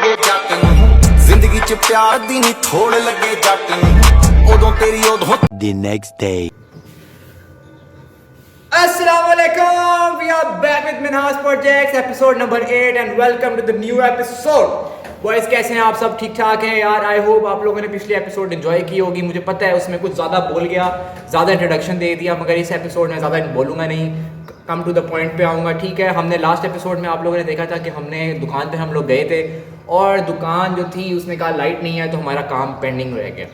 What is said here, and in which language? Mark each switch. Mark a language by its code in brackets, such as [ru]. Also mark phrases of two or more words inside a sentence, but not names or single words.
[pa] ਲਗੇ ਜੱਟ ਨੂੰ ਜ਼ਿੰਦਗੀ ਚ ਪਿਆਰ ਦੀ ਨੀ ਥੋੜ ਲਗੇ ਜੱਟ ਨੂੰ ਉਦੋਂ ਤੇਰੀ ਉਦੋਂ [en] The next day. Assalamualaikum, we are back with Minhas Projects episode number 8 and welcome to the new episode. [hi] बॉयज़ कैसे हैं आप सब? ठीक ठाक हैं यार? [en] I hope [hi] आप लोगों ने पिछले एपिसोड एंजॉय की होगी। मुझे पता है उसमें कुछ ज़्यादा बोल गया, ज़्यादा इंट्रोडक्शन दे दिया, मगर इस एपिसोड में ज़्यादा बोलूँगा नहीं, [en] come to the point [hi] पे आऊँगा। ठीक है, हमने [en] last episode [hi] में आप लोगों ने देखा था कि हमने दुकान पे हम लोग गए थे और दुकान जो थी उसने कहा लाइट नहीं है, तो हमारा काम पेंडिंग रह गया।